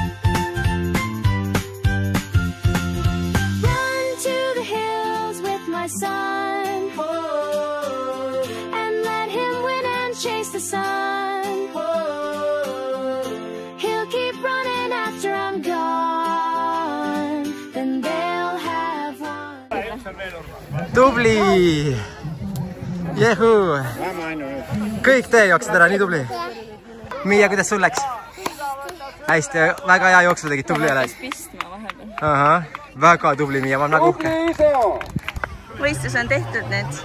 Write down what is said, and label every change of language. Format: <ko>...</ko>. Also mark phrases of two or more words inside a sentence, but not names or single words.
<en>Run to the hills with my son, and let him win and chase the sun. He'll keep running after I'm gone, then they'll have one.</en> <et>Tubli! Jehuu! Kõik teie jooksid ära, nii tubli. Miia, kuidas sul läks? Hästi, väga hea jooksu tegid, tubli oled. Aha, väga tubli, Miia, ma olen väga uhke. Võistlus on tehtud nüüd.</et>